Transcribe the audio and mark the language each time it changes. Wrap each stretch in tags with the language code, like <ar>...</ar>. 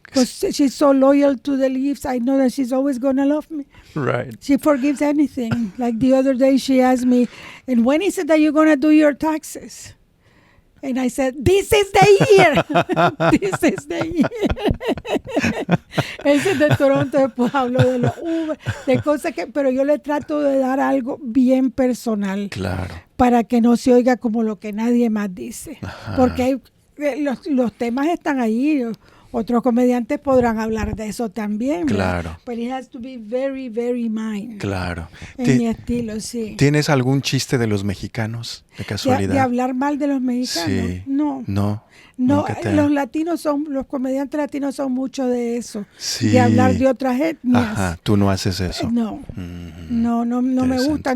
<en>Because she's so loyal to the Leafs. I know that she's always going to love me. Right. She forgives anything. Like the other day, she asked me, and when is it that you're going to do your taxes? And I said, this is the year. This is the year.</en> <es>Ese es de Toronto. Después hablo de los Uber, de cosas que... Pero yo le trato de dar algo bien personal. Claro. Para que no se oiga como lo que nadie más dice. Ajá. Porque los temas están ahí. Otros comediantes podrán hablar de eso también. Claro.</es> <en>But it has to be very, very mine.</en> <es>Claro. En mi estilo, sí. ¿Tienes algún chiste de los mexicanos, de casualidad? ¿De hablar mal de los mexicanos? Sí. No. No. No, los comediantes latinos son mucho de eso. Sí. De hablar de otras etnias. Ajá, tú no haces eso. No. No me gusta.</es>